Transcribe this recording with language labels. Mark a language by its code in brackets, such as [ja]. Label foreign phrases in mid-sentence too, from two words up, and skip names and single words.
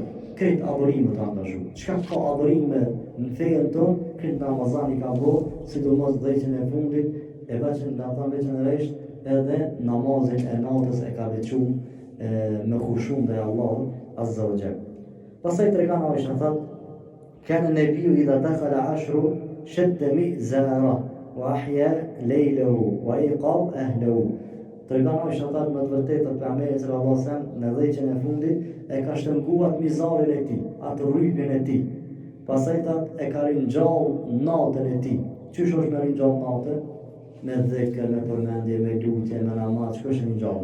[sq] Krejt adhurimet të angazhu. Çka ka adhurime në fejen tonë, këtë Ramazani ka bo, sidomos dhëqen e fundit, e veçanërisht edhe namazin e natës e ka veçu me khushun dhe Allah [ar] عز وجل. [sq] Pastaj tregon Aisha thot, [ar] كان النبي إذا دخل العشر شد مئزره وأحيا ليله وأقام أهله. [sq] Tregon Aisha thot me të vërtetë pejgamberi [ar] صلى الله عليه وسلم [sq] në dhëqen e fundit e ka shtrënguar mizarin e tij, atë rrypjen e tij. Pastaj e ka ringjall natën e tij. Qysh është me ringjall natën? Me dhikr, me përmendje, me lutje, me namaz, çka është ringjall?